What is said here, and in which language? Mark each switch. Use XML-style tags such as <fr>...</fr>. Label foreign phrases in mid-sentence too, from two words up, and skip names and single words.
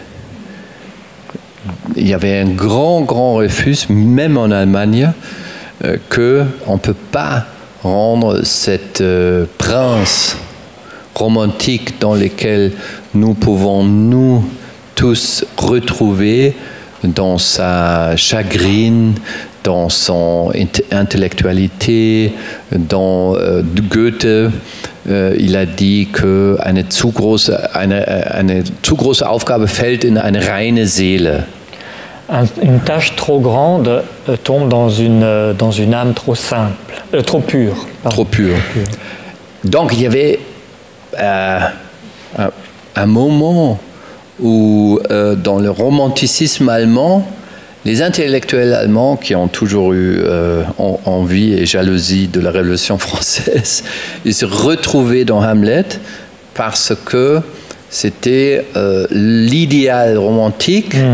<fr>Il y avait un grand refus, même en Allemagne, qu'on ne peut pas rendre cette prince romantique dans lequel nous pouvons nous tous retrouver dans sa chagrine, dans son intellectualité, dans Goethe. Il a dit que</fr> <de>eine zu große Aufgabe fällt in eine reine Seele.</de> <fr>Une tâche trop grande tombe dans une âme trop simple, trop pure. Pardon. Trop pure. Donc il y avait un moment où dans le romanticisme allemand, les intellectuels allemands qui ont toujours eu envie et jalousie de la Révolution française, ils se retrouvaient dans Hamlet parce que c'était l'idéal romantique</fr>